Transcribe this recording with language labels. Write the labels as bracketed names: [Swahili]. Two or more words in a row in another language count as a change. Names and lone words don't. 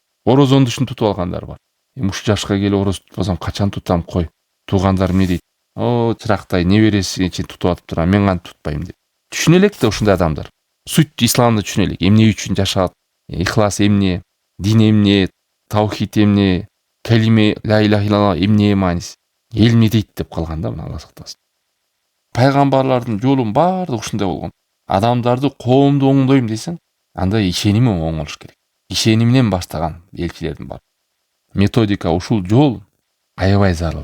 [Kyrgyz] Орозону үчүн тутуп алгандар бар. Ушул жашка келип ороз тутпасам качан тутам, кой. Туугандар эмне дейт? О, чырактай небереси чейин тутуп атыптыр, мен кантип тутпайм деп. Түшүнө элек да ушундай адамдар. Суть исламды түшүнө элек. Эмне үчүн жашат? Ихлас эмне? Дин эмне? Таухид эмне? Калиме [Arabic] لا إله إلا الله [Kyrgyz] эмне мааниси? Эл эмне дейт деп калган да, мына Алла сактасын. Пайгамбарлардын жолун баардыгы ушундай болгон. Адамдарды коомду оңдойм десең, анда ишеними оң болуш керек. Ишениминен баштаган элчилердин бар. Методика ушул жол аябай зарыл.